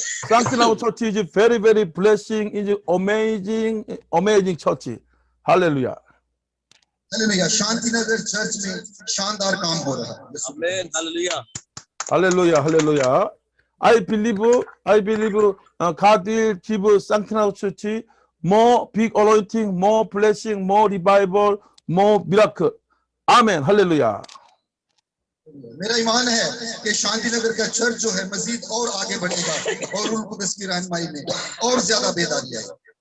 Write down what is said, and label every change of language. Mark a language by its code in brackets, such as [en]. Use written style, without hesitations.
[en] Sanctinau Church is very blessing, is amazing church. Hallelujah. [hi] Hallelujah. Shantinagar church में शानदार काम हो रहा है। [en] Amen. Hallelujah. Hallelujah. I believe God will give Sanctinau Church more big anointing, more blessing, more revival, more miracle. Amen. Hallelujah. [hi] मेरा ईमान है कि शांतिनगर का चर्च जो है मजीद और आगे बढ़ेगा और रूह कुदस की रहनुमाई में और ज्यादा बेदारी आएगी।